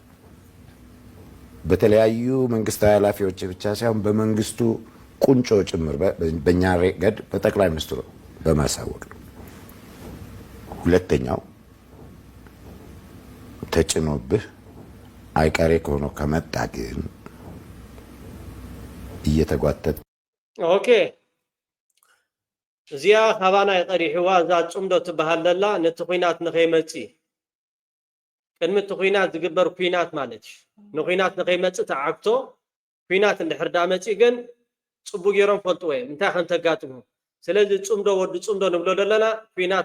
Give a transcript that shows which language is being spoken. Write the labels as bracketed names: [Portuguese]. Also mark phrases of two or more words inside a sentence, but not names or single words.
[Amharic] በተለያዩ መንግስታዊ ኃላፊዎች ብቻ ሳይሆን በመንግስቱ ቁንጮ ጭምር በእኛ ረገድ በጠቅላይ ሚኒስትሩ በማሳወቅ ነው። ሁለተኛው ተጭኖብህ አይቀሬ ከሆነ ከመጣ ግን እየተጓተት [Tigrinya] ኦኬ እዚያ ኻባና ይቀሪሕዋ እዛ ጽምዶ ትበሃለላ ነቲ ኩናት ንኸይመፂ ቅድሚ እቲ ኩናት ዝግበር ኩናት ማለት እዩ ንኩናት ንኸይመፅእ ተዓግቶ ኩናት እንድሕር ዳ መፂ ግን ፅቡቅ ጌሮም ፈልጥዎ እዮም እንታይ ከም ተጋጥሙ ስለዚ ጽምዶ ወዲ ጽምዶ ንብሎ ዘለና ኩናት